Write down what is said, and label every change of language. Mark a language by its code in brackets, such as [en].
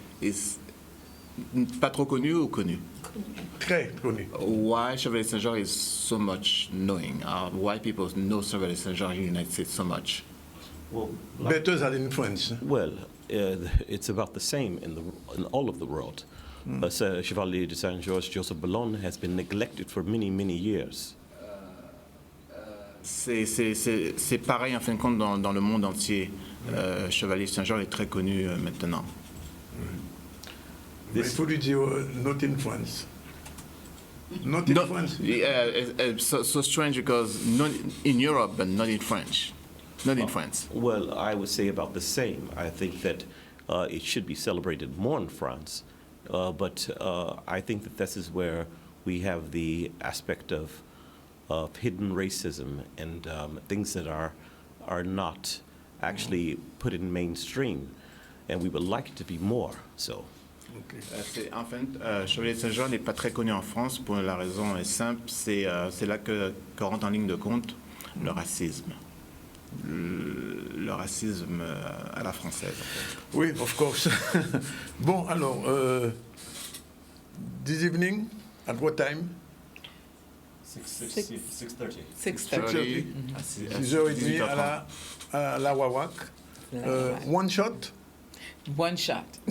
[fr] is pas trop connu ou connu? Très connu. [en] Why Chevalier Saint-Georges is so much knowing? Why people know Chevalier Saint-Georges in the United States so much? Well, Better than in France. well, it's about the same in all of the world. Chevalier de Saint George Joseph Bellone has been neglected for many, many years. [fr] C'est pareil en fin de compte dans le monde entier. Chevalier Saint-Georges est très connu maintenant. Il faut lui dire [en] not in France. Not in France. So strange because not in Europe but not in French. Not in France. Well, I would say about the same. I think that it should be celebrated more in France, but I think that this is where we have the aspect of hidden racism and things that are not actually put in mainstream, and we would like it to be more so. [fr] En fait, Chevalier de Saint-Georges n'est pas très connu en France pour la raison est simple, c'est là que rentre en ligne de compte le racisme. Le racisme à la française. [en] Oui, of course. [fr] Bon, alors, [en] this evening, at what time? 6:30. 6:30. [fr] 6h30 à la Wawak. [en] One shot? One shot.